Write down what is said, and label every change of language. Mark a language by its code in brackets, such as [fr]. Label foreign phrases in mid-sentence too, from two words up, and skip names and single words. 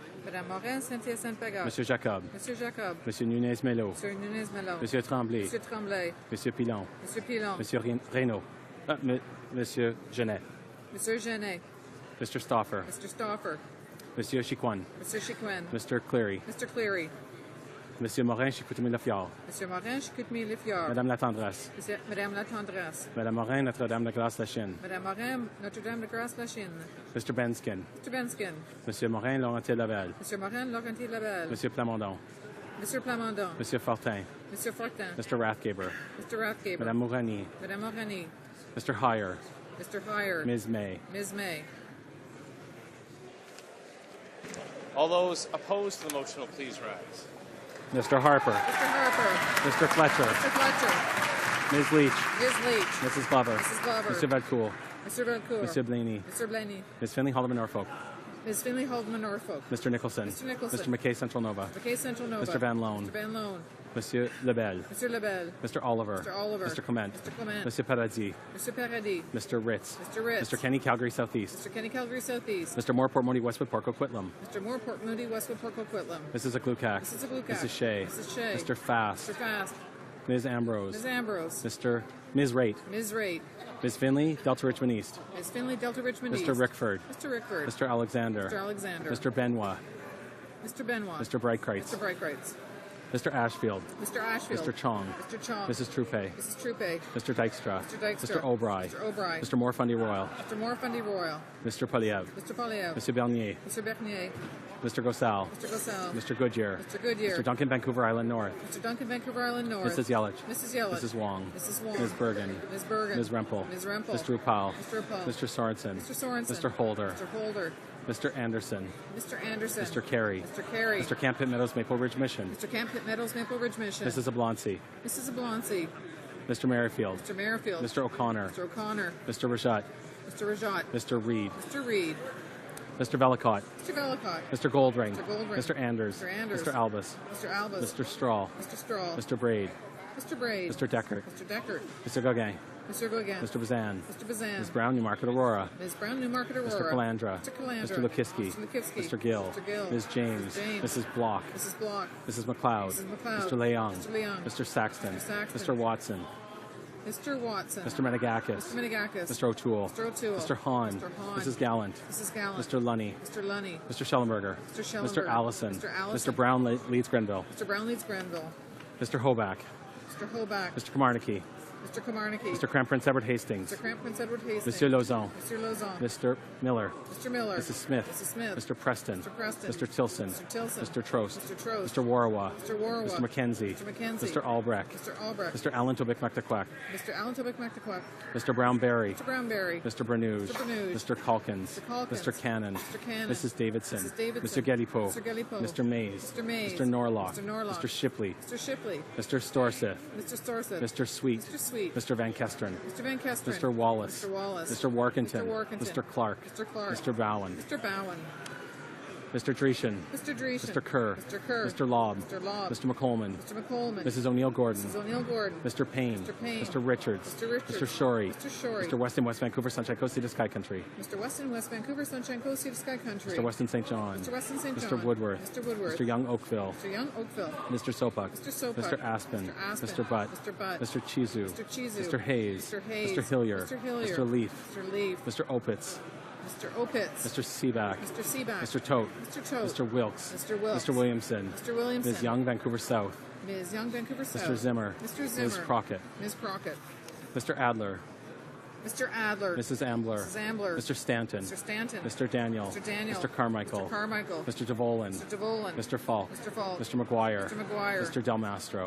[fr] Madame Morin, Saint-Hyacinthe-Pagotte. Monsieur Jacob. Monsieur Jacob. Monsieur Nunez-Mello. Monsieur Nunez-Mello. Monsieur Tremblay. Monsieur Tremblay. Monsieur Pilon. Monsieur Pilon. Monsieur Reynaud. Monsieur Genet. Monsieur Genet. [en] Mr. Stauffer. Mr. Stauffer. [fr] Monsieur Chicoine. Monsieur Chicoine. [en] Mr. Cleary. Mr. Cleary. [fr] Monsieur Morin, Chicoutimi-Lefiard. Monsieur Morin, Chicoutimi-Lefiard. Madame Latendresse. Madame Latendresse. Madame Morin, Notre-Dame de Grâce-la-Chine. Madame Morin, Notre-Dame de Grâce-la-Chine. [en] Mr. Benskin. Mr. Benskin. [fr] Monsieur Morin, Laurentier-Laval. Monsieur Morin, Laurentier-Laval. Monsieur Plamondon. Monsieur Plamondon. Monsieur Fortin. Monsieur Fortin. [en] Mr. Rathgaber. Mr. Rathgaber. [fr] Madame Mourani. Madame Mourani. [en] Mr. Heyer. Mr. Heyer. Ms. May. Ms. May. All those opposed to the motion will please rise. Mr. Harper. Mr. Harper. Mr. Fletcher. Mr. Fletcher. Ms. Leach. Ms. Leach. Mrs. Glover. Mrs. Glover. Mr. Valcourt. Mr. Valcourt. [fr] Monsieur Blaney. [en] Mr. Blaney. Ms. Finley, Haldeman, Norfolk. Ms. Finley, Haldeman, Norfolk. Mr. Nicholson. Mr. Nicholson. Mr. McKay, Central Nova. McKay, Central Nova. Mr. Van Loan. Mr. Van Loan. [fr] Monsieur Lebel. [en] Mr. Lebel. Mr. Oliver. Mr. Oliver. Mr. Clement. Mr. Clement. [fr] Monsieur Paradis. [en] Mr. Paradis. Mr. Ritz. Mr. Ritz. Mr. Kenny, Calgary Southeast. Mr. Kenny, Calgary Southeast. Mr. Moore, Port Moody, Westwood, Port Coquitlam. Mr. Moore, Port Moody, Westwood, Port Coquitlam. Mrs. Aglukak. Mrs. Aglukak. Mrs. Shea. Mrs. Shea. Mr. Fast. Mr. Fast. Ms. Ambrose. Ms. Ambrose. Ms. Raitt. Ms. Raitt. Ms. Finley, Delta Richmond East. Ms. Finley, Delta Richmond East. Mr. Rickford. Mr. Rickford. Mr. Alexander. Mr. Alexander. Mr. Benoit. Mr. Benoit. Mr. Breitkreitz. Mr. Breitkreitz. Mr. Ashfield. Mr. Ashfield. Mr. Chong. Mr. Chong. Mrs. Troupe. Mrs. Troupe. Mr. Dykstra. Mr. Dykstra. Mr. O'Brien. Mr. O'Brien. Mr. Morfundy Royal. Mr. Morfundy Royal. Mr. Poliev. Mr. Poliev. Mr. Bernier. Mr. Bernier. Mr. Gosal. Mr. Gosal. Mr. Goodyear. Mr. Goodyear. Mr. Duncan, Vancouver Island North. Mr. Duncan, Vancouver Island North. Mrs. Yelich. Mrs. Yelich. Mrs. Wong. Mrs. Wong. Ms. Bergen. Ms. Bergen. Ms. Rempel. Ms. Rempel. Mr. Upal. Mr. Upal. Mr. Sorensen. Mr. Sorensen. Mr. Holder. Mr. Holder. Mr. Anderson. Mr. Anderson. Mr. Carey. Mr. Carey. Mr. Camp Pitt Meadows, Maple Ridge Mission. Mr. Camp Pitt Meadows, Maple Ridge Mission. Mrs. Abloncy. Mrs. Abloncy. Mr. Merrifield. Mr. Merrifield. Mr. O'Connor. Mr. O'Connor. Mr. Rajat. Mr. Rajat. Mr. Reed. Mr. Reed. Mr. Velicott. Mr. Velicott. Mr. Goldring. Mr. Goldring. Mr. Anders. Mr. Anders. Mr. Albus. Mr. Albus. Mr. Strahl. Mr. Strahl. Mr. Braid. Mr. Braid. Mr. Deckert. Mr. Deckert. Mr. Gauguin. Mr. Gauguin. Mr. Bazan. Mr. Bazan. Ms. Brown, Newmarket Aurora. Ms. Brown, Newmarket Aurora. Mr. Calandra. Mr. Calandra. Mr. Lukiski. Mr. Lukiski. Mr. Gill. Mr. Gill. Ms. James. Mrs. James. Mrs. Block. Mrs. Block. Mrs. McLeod. Mrs. McLeod. Mr. Leung. Mr. Leung. Mr. Saxton. Mr. Saxton. Mr. Watson. Mr. Watson. Mr. Menegakis. Mr. Menegakis. Mr. O'Toole. Mr. O'Toole. Mr. Hahn. Mr. Hahn. Mrs. Gallant. Mrs. Gallant. Mr. Lunny. Mr. Lunny. Mr. Schellenberger. Mr. Schellenberger. Mr. Allison. Mr. Allison. Mr. Brown leads Grenville. Mr. Brown leads Grenville. Mr. Hoback. Mr. Hoback. Mr. Kamarnicki. Mr. Kamarnicki. Mr. Crown Prince Edward Hastings. Mr. Crown Prince Edward Hastings. [fr] Monsieur Lauzon. [en] Mr. Lauzon. Mr. Miller. Mr. Miller. Mrs. Smith. Mrs. Smith. Mr. Preston. Mr. Preston. Mr. Tilson. Mr. Tilson. Mr. Trost. Mr. Trost. Mr. Warawa. Mr. Warawa. Mr. McKenzie. Mr. McKenzie. Mr. Albrecht. Mr. Albrecht. Mr. Allen Tobic McTaquac. Mr. Allen Tobic McTaquac. Mr. Brownberry. Mr. Brownberry. Mr. Bernuge. Mr. Bernuge. Mr. Calkins. Mr. Calkins. Mr. Cannon. Mr. Cannon. Mrs. Davidson. Mrs. Davidson. Mr. Gedipo. Mr. Gedipo. Mr. Mays. Mr. Mays. Mr. Norlock. Mr. Norlock. Mr. Shipley. Mr. Shipley. Mr. Storseth. Mr. Storseth. Mr. Sweet. Mr. Sweet. Mr. Van Kesteren. Mr. Van Kesteren. Mr. Wallace. Mr. Wallace. Mr. Warkington. Mr. Warkington. Mr. Clark. Mr. Clark. Mr. Bowen. Mr. Bowen. Mr. Dreeshen. Mr. Dreeshen. Mr. Kerr. Mr. Kerr. Mr. Lobb. Mr. Lobb. Mr. McColeman. Mr. McColeman. Mrs. O'Neill Gordon. Mrs. O'Neill Gordon. Mr. Payne. Mr. Payne. Mr. Richards. Mr. Richards. Mr. Shorey. Mr. Shorey. Mr. Weston, West Vancouver, Sunshine Coast, Sea to Sky Country. Mr. Weston, West Vancouver, Sunshine Coast, Sea to Sky Country. Mr. Weston St. John. Mr. Weston St. John. Mr. Woodworth. Mr. Woodworth. Mr. Young Oakville. Mr. Young Oakville. Mr. Sopak. Mr. Sopak. Mr. Aspen. Mr. Aspen. Mr. Butt. Mr. Butt. Mr. Chizu. Mr. Chizu. Mr. Hayes. Mr. Hayes. Mr. Hillier. Mr. Hillier. Mr. Leaf. Mr. Leaf. Mr. Opitz. Mr. Opitz. Mr. Seaback. Mr. Seaback. Mr. Tote. Mr. Tote. Mr. Wilkes. Mr. Wilkes. Mr. Williamson. Mr. Williamson. Ms. Young, Vancouver South. Ms. Young, Vancouver South. Mr. Zimmer. Mr. Zimmer. Ms. Crockett. Ms. Crockett. Mr. Adler. Mr. Adler. Mrs. Ambler. Mrs. Ambler. Mr. Stanton. Mr. Stanton. Mr. Daniel. Mr. Daniel. Mr. Carmichael. Mr. Carmichael. Mr. DeVolin. Mr. DeVolin. Mr. Falk. Mr. Falk. Mr. McGuire. Mr. McGuire. Mr. Del Mastro.